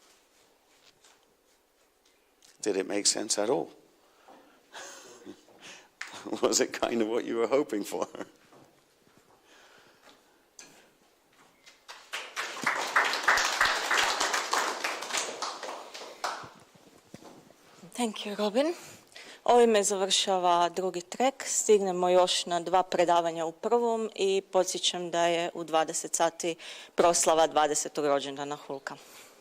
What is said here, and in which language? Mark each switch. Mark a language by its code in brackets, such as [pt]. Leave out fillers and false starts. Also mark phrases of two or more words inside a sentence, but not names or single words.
[en] Did it make sense at all? Was it kind of what you were hoping for? Thank you, Robin. [hr] Ovime završava drugi trek. Stignemo još na 2 predavanja u prvom i podsjećam da je u 20 sati proslava 20. rođendana Hulka.